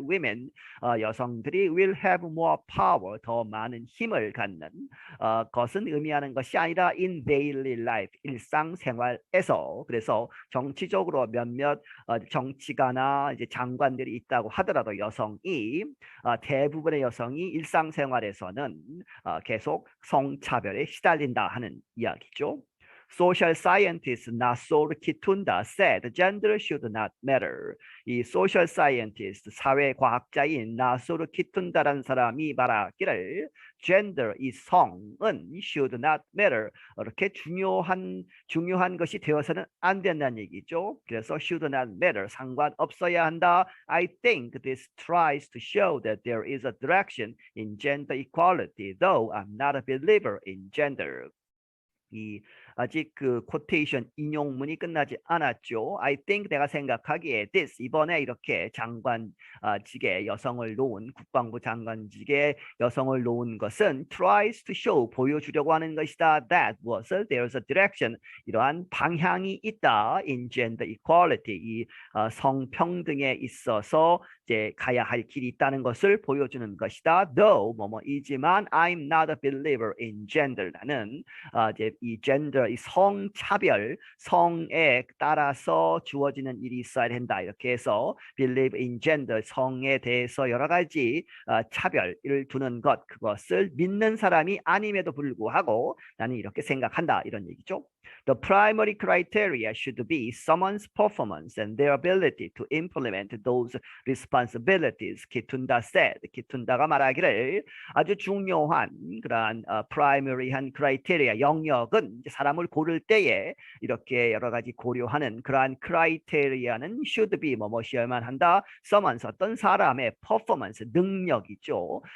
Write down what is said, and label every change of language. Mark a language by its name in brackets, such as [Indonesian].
[Korean] women, 여성들이 [English] will have more power, [Korean] 더 많은 힘을 갖는 것은 의미하는 것이 아니라 [English] in daily life, [Korean] 일상생활에서. 그래서 정치적으로 몇몇 정치가나 이제 장관들이 있다고 하더라도 여성이 대부분의 여성이 일상생활에서는 계속 성차별에 시달린다 하는 이야기죠. [English] Social scientist Nassor Kitunda said gender should not matter. [Korean] 이 social scientist, 사회과학자인 나소르 키툰다라는 사람이 말하기를 gender, 이 성은 [English] should not matter, [Korean] 이렇게 중요한 것이 되어서는 안 된다는 얘기죠. 그래서 should not matter, 상관없어야 한다. [English] I think this tries to show that there is a direction in gender equality, though I'm not a believer in gender. [Korean] 이 아직 그 코테이션 인용문이 끝나지 않았죠. I think, 내가 생각하기에 this, 이번에 이렇게 장관직에 여성을 놓은, 국방부 장관직에 여성을 놓은 것은 [English] tries to show, [Korean] 보여주려고 하는 것이다. that, 무엇을? [English] There's a direction, [Korean] 이러한 방향이 있다. [English] in gender equality, [Korean] 이 성평등에 있어서 이제 가야 할 길이 있다는 것을 보여주는 것이다. though, 뭐뭐이지만 [English] I'm not a believer in gender, [Korean] 나는 이제 이 gender, 이 성차별, 성에 따라서 주어지는 일이 있어야 된다. 이렇게 해서 believe in gender, 성에 대해서 여러 가지 차별을 두는 것, 그것을 믿는 사람이 아님에도 불구하고 나는 이렇게 생각한다. 이런 얘기죠. [English] The primary criteria should be someone's performance and their ability to implement those responsibilities. 키툰다 said. [Korean] 키툰다가 말하기를 아주 중요한 그러한 primary한 criteria, 영역은 사람을 사람을 고를 때에 이렇게 여러 가지 고려하는 그러한 크라이테리아는 should be 뭐뭐이어야만 한다. 써면서 어떤 사람의 퍼포먼스 능력이죠.